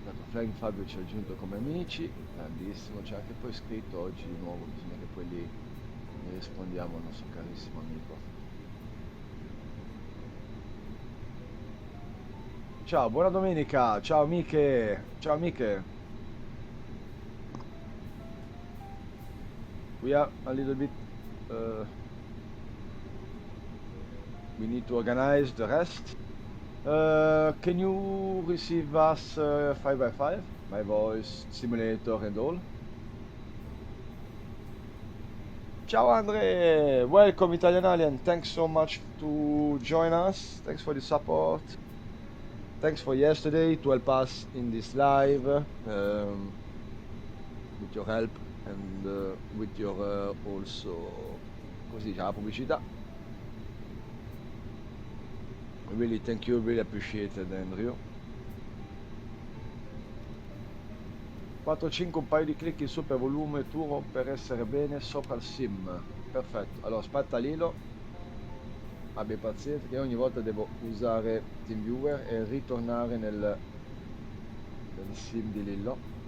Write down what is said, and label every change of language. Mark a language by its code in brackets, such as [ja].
[it] Flying Fabio ci ha aggiunto come amici, grandissimo, c'è anche poi scritto oggi di nuovo, bisogna che poi lì ne rispondiamo al nostro carissimo amico. Ciao, buona domenica, ciao amiche, ciao amiche. [en] We are a little bit, we need to organize the rest. Can you receive us 5x5? My voice, simulator and all? Ciao Andre, welcome Italian Alien, thanks so much to join us, thanks for the support, thanks for yesterday to help us in this live, with your help and with your also, [it] come si dice, la pubblicità. [en] Really thank you, really appreciate it Andrew. [it] 4-5 un paio di clic in su per volume turbo per essere bene sopra il sim. Perfetto, allora aspetta Lilo, abbi pazienza che ogni volta devo usare TeamViewer e ritornare nel sim di Lillo.